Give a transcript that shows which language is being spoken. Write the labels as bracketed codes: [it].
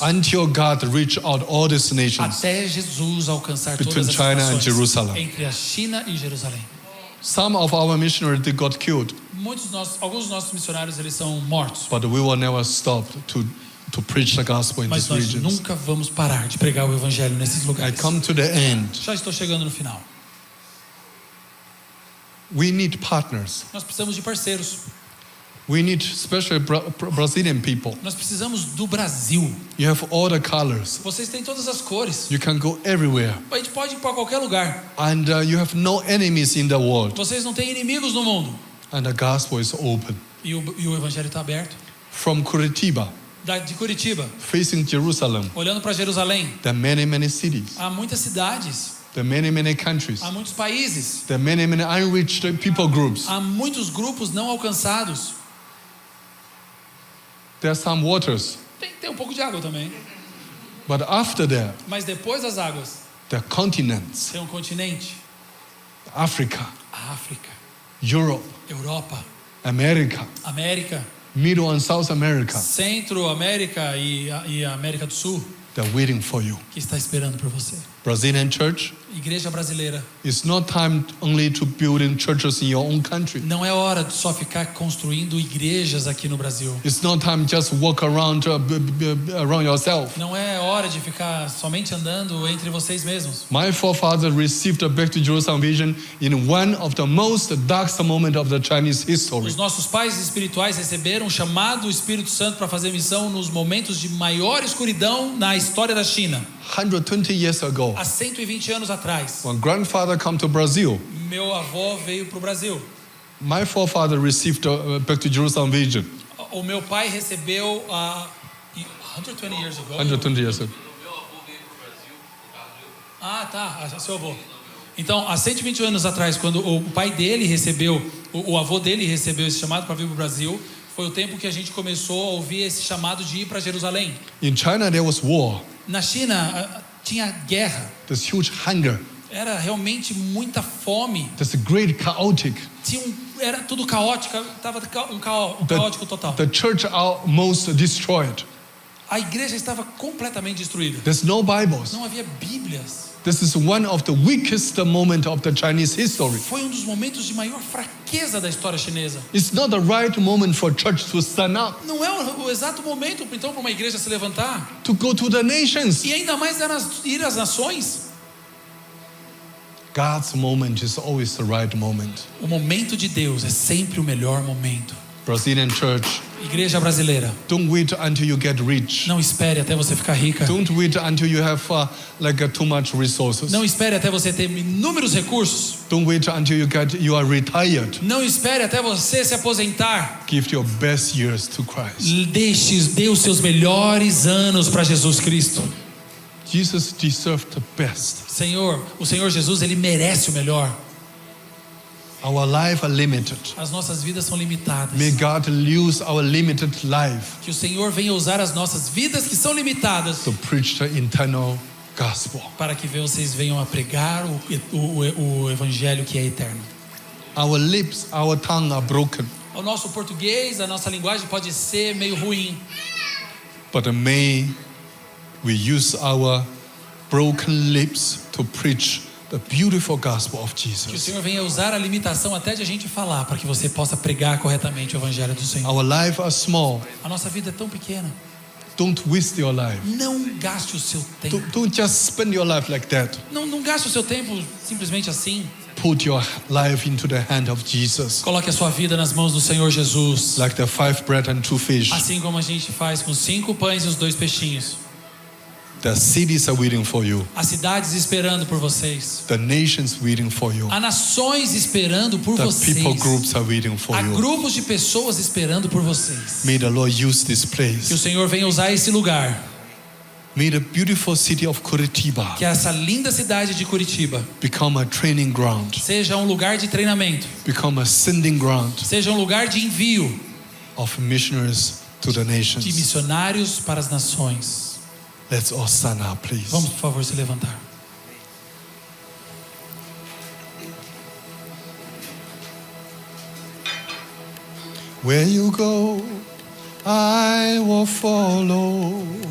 [en] until God reach out all these nations. [pt] Até Jesus alcançar [en] Between [pt] todas essas [en] China and [pt] nações, [en] Jerusalem. [pt] entre a China e Jerusalém. [en] Some of our missionaries, they got killed, [pt] Alguns dos nossos missionários eles são mortos, [en] but we will never stop to preach the gospel in [pt] mas [en] these [pt] nós [en] regions. [pt] nunca vamos parar de pregar o evangelho nesses [en] I [pt] lugares. [en] come to the end. [pt] Já estou chegando no final. [en] We need partners. [pt] Nós precisamos de parceiros. [en] We need especially Brazilian people. [pt] Nós precisamos do Brasil. [en] You have all the colors. [pt] Vocês têm todas as cores. [en] You can go everywhere. [pt] A gente pode ir para qualquer lugar. [en] And you have no enemies in the world. [pt] Vocês não têm inimigos no mundo. [en] And the gospel is open. [pt] E o evangelho está aberto. [en] From Curitiba, [pt] De Curitiba, [en] facing Jerusalem, [pt] olhando para Jerusalém, [en] there are many, many cities. [pt] há muitas cidades, [en] There are many, many countries. [pt] há muitos países, [en] There are many, many unreached people groups. [pt] há muitos grupos não alcançados. [en] There are some waters. [pt] Tem um pouco de água também. [en] But after that, [pt] Mas depois das águas, [en] there are continents. [pt] tem um continente. [en] Africa, [pt] A África, [en] Europe, [pt] Europa, [en] America, [pt] América, [en] Middle and South America. [pt] Centro, América e a América do Sul, [en] They're waiting for you. [pt] que está esperando por você. [en] Brazilian church, [pt] Igreja brasileira, [en] it's not time only to build in churches in your own country. [pt] não é hora de só ficar construindo igrejas aqui no Brasil. [en] It's not time just walk around around yourself. [pt] Não é hora de ficar somente andando entre vocês mesmos. [en] My forefathers received the Back to Jerusalem vision in one of the most darkest moments of the Chinese history. [pt] Os nossos pais espirituais receberam o chamado do Espírito Santo para fazer missão nos momentos de maior escuridão na história da China. [en] 120 years ago, [pt] Há 120 anos atrás, [en] when grandfather come to Brazil, [pt] meu avô veio para o Brasil. [en] my forefather received the Back to Jerusalem vision. [pt] O meu pai recebeu [en] 120 years ago. 120 years ago. [pt] Ah, tá, seu avô. Então, há 120 anos atrás, quando o pai dele recebeu, o avô dele recebeu esse chamado para vir para o Brasil, foi o tempo que a gente começou a ouvir esse chamado de ir para Jerusalém. [en] In China, there was war. [pt] Na China, tinha guerra. [en] There's huge hunger. [pt] Era realmente muita fome. [en] There's a great chaotic. [pt] Era tudo caótico, estava um caótico total. [en] The church almost destroyed. [pt] A igreja estava completamente destruída. [en] There's no Bibles. [pt] Não havia Bíblias. [en] This is one of the weakest moments of the Chinese history. [pt] Foi um dos momentos de maior fraqueza da história chinesa. [en] It's not the right moment for church to stand up, [pt] Não é o exato momento, então, para uma igreja se levantar. [en] to go to the nations. [pt] E ainda mais ir às nações. [en] God's moment is always the right moment. [pt] O momento de Deus é sempre o melhor momento. [en] Brazilian church, [pt] Igreja brasileira, [en] don't wait until you get rich. [pt] não espere até você ficar rica. [en] Don't wait until you have too much resources. [pt] Não espere até você ter inúmeros recursos. [en] Don't wait until you are retired. [pt] Não espere até você se aposentar. [en] Give your best years to Christ. [pt] Dê os seus melhores anos para Jesus Cristo. [en] Jesus deserved the best. [pt] O Senhor Jesus, ele merece o melhor. [en] Our life are limited. [pt] As nossas vidas são limitadas. [en] May God use our limited life [pt] Que o Senhor venha usar as nossas vidas que são limitadas [en] to preach the eternal gospel. [pt] para que vocês venham a pregar o evangelho que é eterno. [en] Our lips, our tongue are broken, [pt] O nosso português, a nossa linguagem pode ser meio ruim, [en] but may we use our broken lips to preach the beautiful gospel of [pt] que o [en] Jesus. [pt] Senhor venha usar a limitação até de a gente falar para que você possa pregar corretamente o evangelho do Senhor. [en] Our life are small. [pt] A nossa vida é tão pequena. [en] Don't waste your life. [pt] Não gaste o seu tempo. [en] Don't just spend your life like that. [pt] Não gaste o seu tempo simplesmente assim. [en] Put your life into the hand of Jesus. [pt] Coloque a sua vida nas mãos do Senhor Jesus. [en] Like the 5 bread and 2 fish. [pt] Assim como a gente faz com 5 pães e os 2 peixinhos. [en] The cities are waiting for you. [pt] As cidades esperando por vocês. [en] The nations waiting for you. [pt] Há nações esperando por [en] The [pt] vocês. [en] people groups are waiting for [pt] Há [en] you. [pt] grupos de pessoas esperando por vocês. [en] May the Lord use this [pt] Que o [en] place. [pt] Senhor venha usar esse lugar. [en] May the beautiful city of Curitiba [pt] Que essa linda cidade de Curitiba [en] become a training ground, [pt] seja um lugar de treinamento. [en] become a sending ground [pt] Seja um lugar de envio [en] of missionaries to the [pt] de [en] nations. [pt] missionários para as nações. [en] Let's all stand up, please. [pt] Vamos, por favor, se levantar. [en] Where you go, I will follow.